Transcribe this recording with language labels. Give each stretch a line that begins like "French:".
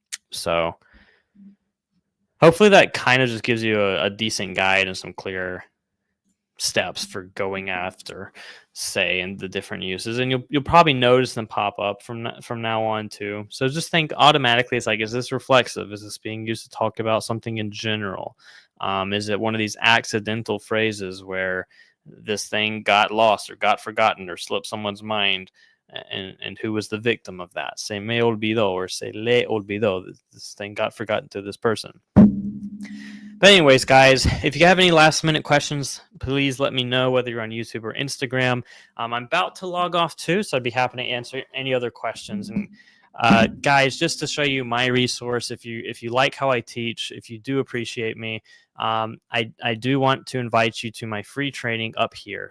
English: So hopefully that kind of just gives you a decent guide and some clear steps for going after say and the different uses, and you'll probably notice them pop up from now on too. So just think automatically, it's like, is this reflexive? Is this being used to talk about something in general? Is it one of these accidental phrases where this thing got lost or got forgotten or slipped someone's mind, and who was the victim of that?
Spanish: Se me olvidó or se le olvidó.
English: This thing got forgotten to this person. But anyways, guys, if you have any last minute questions, please let me know, whether you're on YouTube or Instagram. I'm about to log off too, so I'd be happy to answer any other questions. And guys, just to show you my resource, if you like how I teach, if you do appreciate me, I do want to invite you to my free training up here.